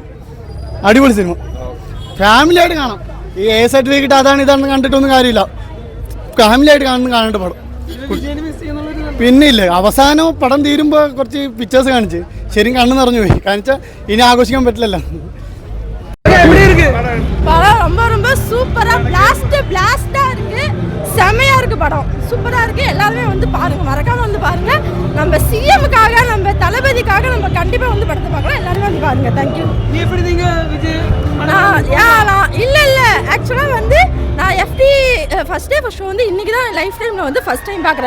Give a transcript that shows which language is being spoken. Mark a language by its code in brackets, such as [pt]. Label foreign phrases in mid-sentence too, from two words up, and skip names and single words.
[ml] അടിപൊളി സിനിമ, ഫാമിലി ആയിട്ട് കാണാം. ഈ എ സർട്ടിഫിക്കറ്റ് അതാണ് ഇതാണെന്ന് കണ്ടിട്ടൊന്നും കാര്യമില്ല. ഫാമിലി ആയിട്ട് കാണേണ്ട പടം. പിന്നെ ഇല്ല, അവസാനം പടം തീരുമ്പോൾ കുറച്ച് പിക്ചേഴ്സ് കാണിച്ച് ശരിക്കും കണ്ണ് നിറഞ്ഞു പോയി. കാണിച്ചാൽ ഇനി ആഘോഷിക്കാൻ പറ്റില്ലല്ലോ. [ta] படம் ரொம்ப ரொம்ப சூப்பரா பிளாஸ்டா இருக்கு, செமையா இருக்கு. படம் சூப்பரா இருக்கு. எல்லாருமே வந்து பாருங்க, மறக்காம வந்து பாருங்க. நம்ம சிஎம்காக, நம்ம தளபதிக்காக நம்ம கண்டிப்பா வந்து படத்தை பார்க்கலாம். எல்லாரும் வந்து பாருங்க. [en] thank you. [ta] நீ எப்படி நீங்க விஜய் இல்ல ஆக்சுவலா வந்து நான் எஃப்டி [en] first show [ta] வந்து இன்னைக்கு தான் [en] lifetime-ல [ta] வந்து [en] first time [ta] பார்க்குறேன்.